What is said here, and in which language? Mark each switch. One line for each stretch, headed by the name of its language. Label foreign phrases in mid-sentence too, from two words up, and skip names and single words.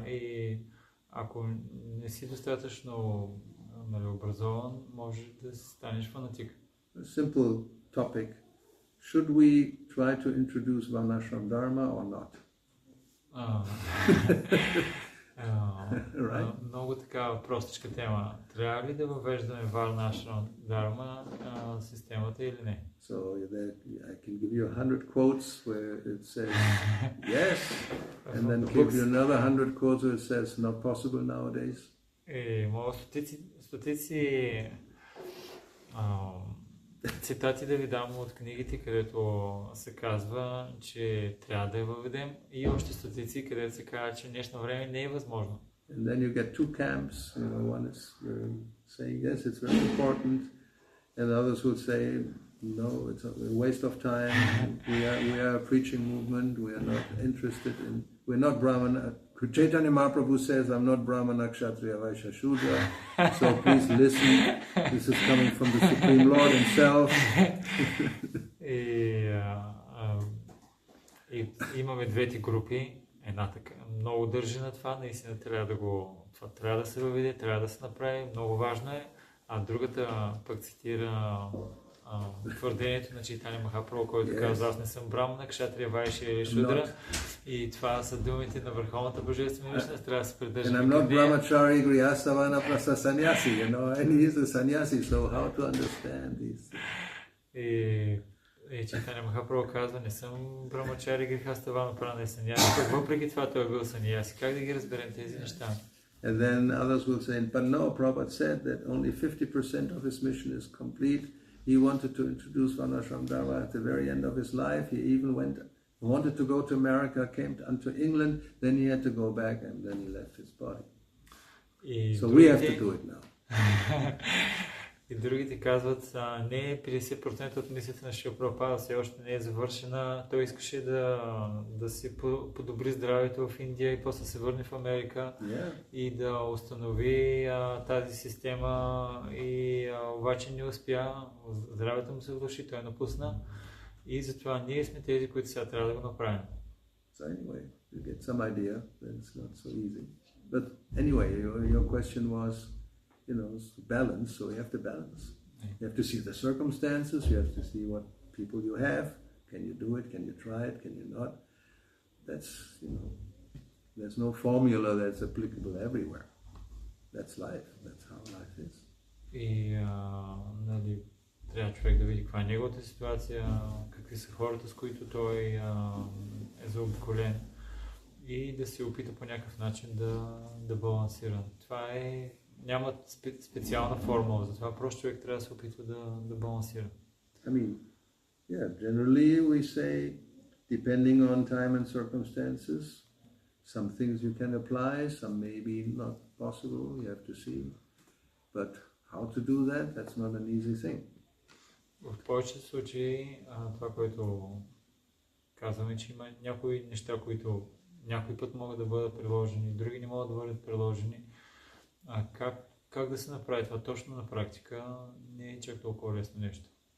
Bulgarian: И ако не си достатъчно образован, може да станеш фанатик.
English: A simple topic. Should we try to introduce
Sanskrit: Varnashram Dharma
English: or not? Right?
Bulgarian: Много така простичка тема. Трябва ли да въвеждаме
Sanskrit: Varnashram Dharma
Bulgarian: системата или не?
English: So I can give you 100 quotes where it says yes, and then give you another 100 quotes where it says not possible nowadays.
Bulgarian: Мога стотици цитати да ви дам от книгите, където се казва, че трябва да я въведем, и още стотици, където се казва, че днешно време не е възможно.
English: And then you get two camps. One is saying yes, it's very important, and others would say no, it's a waste of time. We are a preaching movement. We are not interested in. We're not Brahmana. Chaitanya Mahaprabhu says, "I'm not Brahmana, Kshatriya, Vaishya, Shudra." So please listen. This is coming from the Supreme Lord Himself.
Bulgarian: И имаме двете групи. Едната много държи на това, наистина това трябва да се въведе, трябва да се направи, много важно е, а другата пък цитира твърдението на Чайтания Махапрабху, който казва: аз не съм Брамана, Кшатрия, Вайшия или Шудра, и това са думите на върховната божествена личност, трябва да се придържаме към нея.
English: And I'm not Brahmachari, Grihasthavana, Prastha Sannyasi, and he is a sannyasi, so how to understand these things?
Bulgarian: И И Чайтаня Махапрабху казва, не съм брамачари греха ставано прана саньяси. Въпреки това той е бил саньяси. Как да ги разберем тези неща?
English: And then others will say, but no, Prabhupada said that only 50% of his mission is complete. He wanted to introduce Varnashram Dharma at the very end of his life. He even wanted to go to America, came unto England, then he had to go back and then he left his body. So we have to do it now.
Bulgarian: И другите казват, не 50% от мисията на Шрила Прабхупада все още не е завършена. Той искаше да си подобри здравето в Индия и после се върне в Америка и да установи тази система. И обаче не успя, здравето му се влоши, той напусна. И затова ние сме тези, които сега трябва да го направим.
English: So anyway, you get some idea that it's not so easy. But anyway, your question was, balance, so you have to balance. You have to see the circumstances, you have to see what people you have, can you do it, can you try it, can you not? That's, there's no formula that's applicable everywhere. That's life, that's how life is.
Bulgarian: И трябва човек да види каква е неговата ситуация, какви са хората, с които той е заобиколен и да се опита по някакъв начин да балансира. Това няма специална формула, затова просто човек трябва да се опитва да балансира.
English: Generally we say, depending on time and circumstances, some things you can apply, some maybe not possible, you have to see. But how to do that, that's not an easy thing.
Bulgarian: В повечето случаи това, което казваме, че има някои неща, които някой път могат да бъдат приложени, други не могат да бъдат приложени. Как да се направи това точно на практика не е чак толкова лесно нещо.